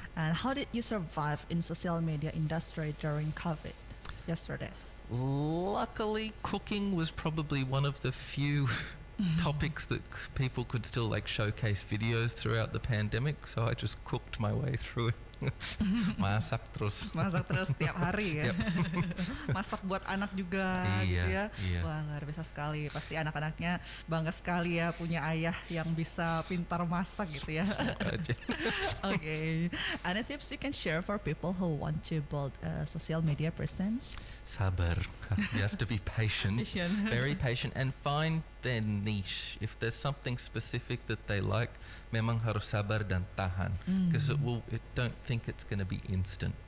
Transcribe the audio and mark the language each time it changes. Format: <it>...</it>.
<en>And how did you survive in social media industry during COVID yesterday? Luckily, cooking was probably one of the few topics that people could still like showcase videos throughout the pandemic. So I just cooked my way through it.</en> <id>Masak terus. Masak terus tiap hari ya. Masak buat anak juga gitu ya. Iya. Wah, luar biasa sekali. Pasti anak-anaknya bangga sekali ya punya ayah yang bisa pintar masak gitu ya.</id> <en>Okay. Any tips you can share for people who want to build a social media presence?</en> <id>Sabar.</id> <en>You have to be patient. Very patient, and find their niche. If there's something specific that they like,</en> <id>memang harus sabar dan tahan,</id> <en>because don't think it's going to be instant.</en>